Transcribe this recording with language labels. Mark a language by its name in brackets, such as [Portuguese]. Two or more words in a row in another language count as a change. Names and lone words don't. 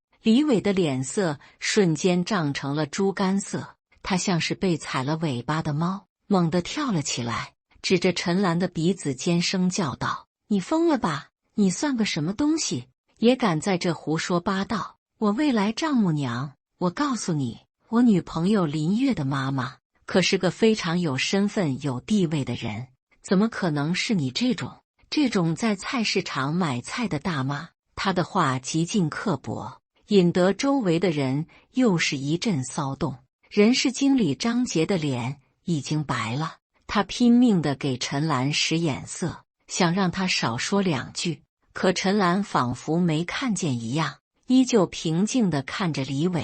[Chinese] 李偉的臉色瞬間漲成了豬肝色，他像是被踩了尾巴的貓，猛地跳了起來，指着陳蘭的鼻子尖聲叫道：“你瘋了吧？你算個什麼東西，也敢在這胡說八道！我未來丈母娘，我告訴你，我女朋友林月的媽媽可是個非常有身份有地位的人，怎麼可能是你這種在菜市場買菜的大媽？” 她的話極盡刻薄，引得周圍的人又是一陣騷動。人事經理張杰的臉已經白了，他拼命地給陳蘭使眼色，想讓她少說兩句，可陳蘭仿佛沒看見一樣，依舊平靜地看着李偉。